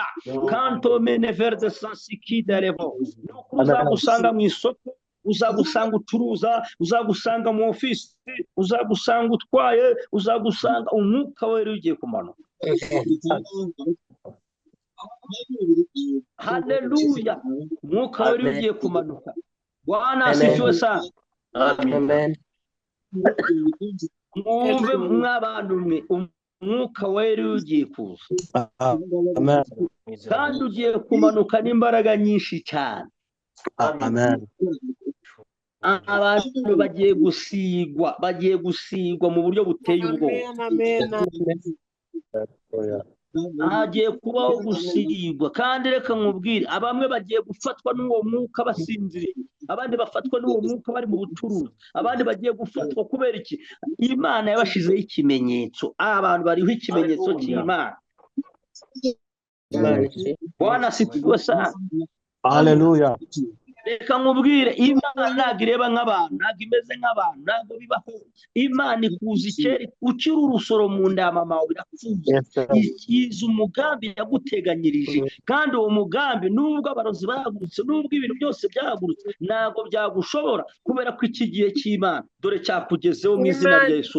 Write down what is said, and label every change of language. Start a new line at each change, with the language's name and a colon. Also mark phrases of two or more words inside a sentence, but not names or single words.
Kinyarwanda: Kanto mene verde sansikide revo. Uzagusanga mu isoko, uzagusanga ucuruza, uzagusanga mu ofisi, uzagusanga utwaye, uzagusanga umwuka wera ugiye kumanuka. Haleluya, umwuka wera ugiye kumanuka.
Swahili: Bwana asifiwe sana.
Kinyarwanda: Amen. Mwumve mw'abantu mwe, umwuka wera ugiye kuza. Amen. Kandi ugiye kumanuka n'imbaraga nyinshi cyane. Amen. Abantu bagiye gusigwa mu buryo buteye ubwoba. Hagiye kubaho gusigwa. Kandi reka nkubwire, bamwe bagiye gufatwa n'uwo mwuka basinziriye, abandi bafatwa n'uwo mwuka bari mu bucuruzi, abandi bagiye gufatwa kubera iki? Imana yabashizeho ikimenyetso. Abantu bariho ikimenyetso cy'Imana.
Swahili: Bwana asifiwe sana.
Kinyarwanda: Hallelujah. reka nkubwire imana ntabwo ireba nk'abantu, ntabwo imeze nk'abantu, ntabwo bibaho. Imana ikuza ikeri ukiri urusoro mu nda ya mama wawe birapfuye.
English: Yes, sir.
Kinyarwanda: Ikiza umugambi yaguteganyirije, kandi uwo mugambi nubwo abarozi bahagurutse, nubwo ibintu byose byahagurutse, ntabwo byagushobora, kubera ko iki gihe cy'Imana dore cyakugezeho mu izina rya Yesu.